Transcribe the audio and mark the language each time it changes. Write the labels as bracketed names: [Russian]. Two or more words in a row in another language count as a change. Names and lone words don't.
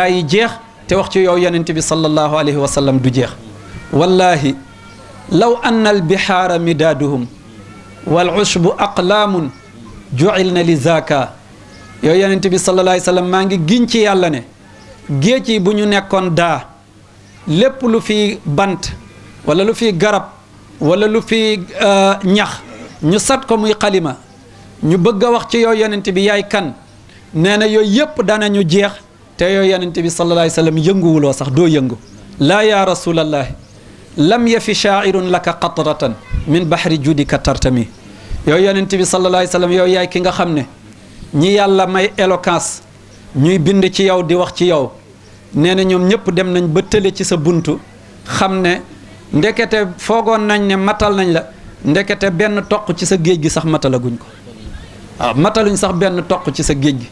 [Wolof] yi jeex te wax ci yow yonent bi [Arabic] صلى الله عليه وسلم [Wolof] du jeex wallahi [Arabic] لو أن البحار مدادهم والعشب أقلام جعلن لذاكا [Wolof] yow yonent bi [Arabic] صلى الله عليه وسلم [Wolof] maa ngi giñ ci yàlla ne géej yi bu ñu nekkoon daa lépp lu fi bant wala lu fi garab wala lu fi ñax ñu sat ko muy xalima ñu bëgg a wax ci yow yonent bi yaay kan nee na yooyu yëpp danañu jeex te yow yonent bi [Arabic] صلى الله عليه وسلم [Wolof] yënguwuloo sax doo yëngu [Arabic] لا يا رسول الله لم يف شاعر لك قطرة من بحر جودك ترتمي [Wolof] yow yonent bi [Arabic] صلى الله عليه وسلم [Wolof] yow yaay ki nga xam ne ñi yàlla may éloquence ñuy bind ci yow di wax ci yow nee na ñoom ñëpp dem nañ ba tële ci sa buntu xam ne ndekete foogoon nañ ne matal nañ la ndekete benn toq ci sa géej gi sax matalaguñ ko waaw mataluñ sax benn toq ci sa géej gi